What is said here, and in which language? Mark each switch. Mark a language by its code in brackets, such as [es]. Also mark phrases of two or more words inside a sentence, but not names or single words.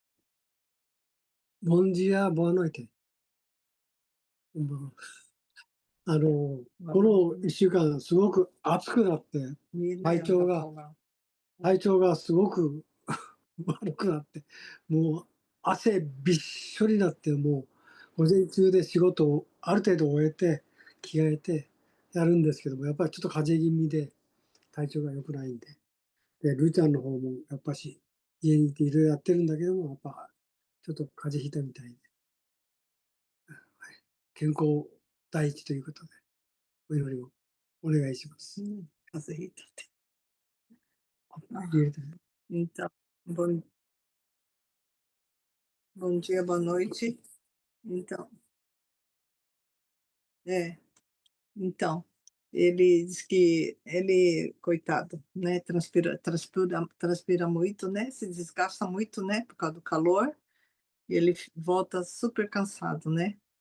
[pt] Bom dia, boa noite. Bom, [ja] この1週間すごく暑くなって、体調がすごく悪くなって、もう汗びっしょりになって、もう午前中で仕事をある程度終えて、着替えてやるんですけども、やっぱりちょっと風邪気味で体調が良くないんで。で、るーちゃんの方もやっぱし家にいていろいろやってるんだけども、やっぱちょっと風邪ひいたみたいで。はい、健康第一ということで、お祈りをお願いします。風邪ひいたって。 [pt] Então, Bom, bom dia, boa noite. Então, então, ele diz que ele, coitado, né, transpira muito, né, se desgasta muito, né, por causa do calor, e ele volta super cansado, né?